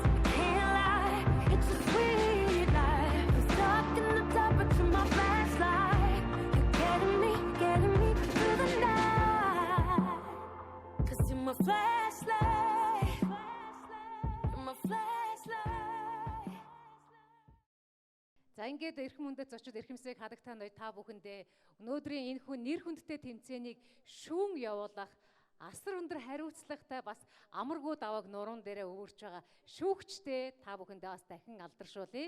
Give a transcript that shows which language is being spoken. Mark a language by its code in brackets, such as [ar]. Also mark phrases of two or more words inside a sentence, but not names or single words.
[en] I can't lie, it's a sweet life. I'm stuck in the dark, but you're my flashlight. You're getting me through the night. 'Cause you're my flashlight. You're my flashlight. [mn] За ингээд эрхэм хүндэд зочид эрхэмсэг хадагтаа ноёд та бүхэндээ өнөөдрийн энэ хүн нэр хүндтэй тэмцээнийг шүүн явуулах асар өндөр хариуцлагатай бас амаргүй давааг нуруунд дээрээ өвөрч байгаа шүүгчтэй та бүхэндээ бас дахин алдаршуулъя.